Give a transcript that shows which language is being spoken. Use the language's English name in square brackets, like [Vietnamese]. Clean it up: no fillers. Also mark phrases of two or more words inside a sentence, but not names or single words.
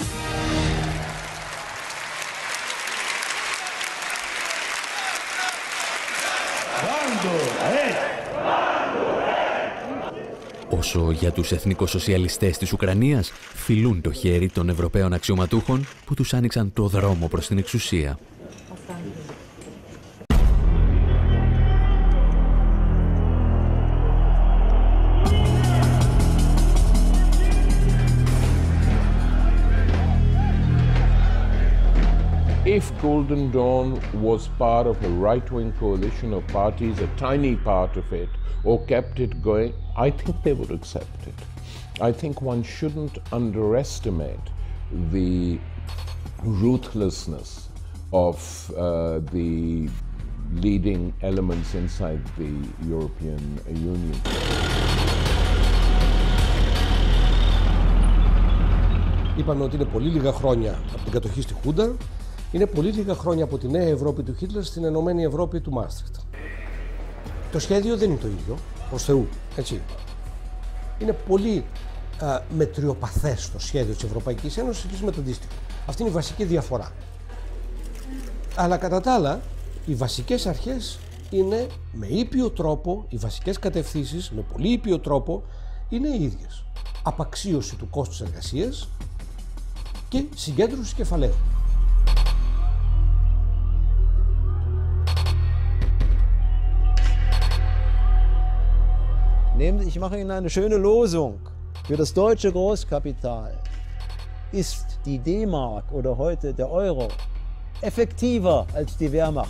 [Greek] Όσο για τους εθνικοσοσιαλιστές της Ουκρανίας φιλούν το χέρι των Ευρωπαίων αξιωματούχων που τους άνοιξαν το δρόμο προς την εξουσία. [English] If Golden Dawn was part of a right-wing coalition of parties, a tiny part of it, or kept it going, I think they would accept it. I think one shouldn't underestimate the ruthlessness of the leading elements inside the European Union. [Greek] Είπαμε ότι είναι πολύ λίγα χρόνια από την κατοχή στη Χούντα. Είναι πολύ λίγα χρόνια από τη νέα Ευρώπη του Χίτλερ στην Ενωμένη Ευρώπη του Μάστριχτ. Το σχέδιο δεν είναι το ίδιο, προς Θεού, έτσι. Είναι πολύ μετριοπαθές το σχέδιο της Ευρωπαϊκής Ένωσης με το αντίστοιχο. Αυτή είναι η βασική διαφορά. Αλλά κατά τα άλλα, οι βασικές αρχές είναι με ήπιο τρόπο, οι βασικές κατευθύνσεις με πολύ ήπιο τρόπο είναι οι ίδιες. Απαξίωση του κόστους εργασίας και συγκέντρωση κεφαλαίου. [German] Ich mache Ihnen eine schöne Losung. Für das deutsche Großkapital ist die D-Mark oder heute der Euro effektiver als die Wehrmacht.